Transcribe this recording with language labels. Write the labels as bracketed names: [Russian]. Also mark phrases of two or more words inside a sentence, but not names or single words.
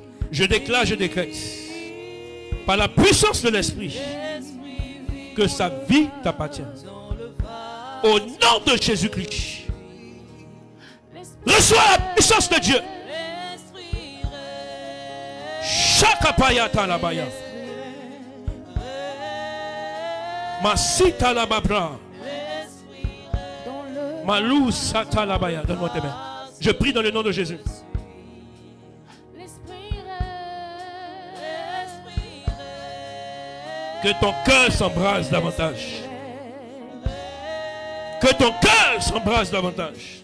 [French] je déclare, je décrète, par la puissance de l'Esprit, L'Esprit vit. que sa vie t'appartient. Dans le vase. Au nom de Jésus-Christ, L'Esprit reçois la puissance de Dieu. L'Esprit règne. Shakapaya talabaya. Masita lababra. L'Esprit règne. Dans le Malou satalabaya. Donne-moi tes mains. Je prie dans le nom de Jésus. L'Esprit règne. L'Esprit règne. Que ton cœur s'embrase davantage. Que ton cœur s'embrase davantage.